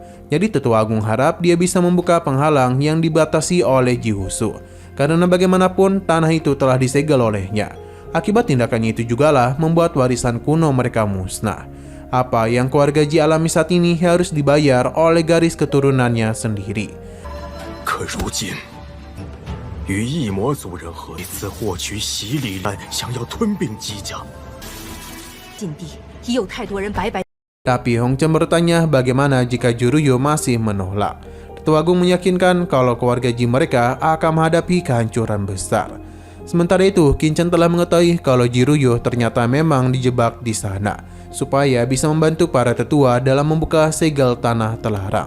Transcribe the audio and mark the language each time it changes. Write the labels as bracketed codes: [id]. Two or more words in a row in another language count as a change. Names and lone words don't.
[id] Jadi Tetua Agung harap dia bisa membuka penghalang yang dibatasi oleh Ji Wushu, karena bagaimanapun tanah itu telah disegel olehnya. Akibat tindakannya itu jugalah membuat warisan kuno mereka musnah. Apa yang keluarga Ji alami saat ini harus dibayar oleh garis keturunannya sendiri. [zh] 可如今 与异魔族人合一次获取洗礼丹，想要吞并姬家。禁地已有太多人白白。 [id] Tapi Hong Chen bertanya bagaimana jika Jiruyu masih menolak. Tetua Agung meyakinkan kalau keluarga Ji mereka akan menghadapi kehancuran besar. Sementara itu, Qin Chen telah mengetahui kalau Jiruyu ternyata memang dijebak di sana, supaya bisa membantu para tetua dalam membuka segel tanah telarang.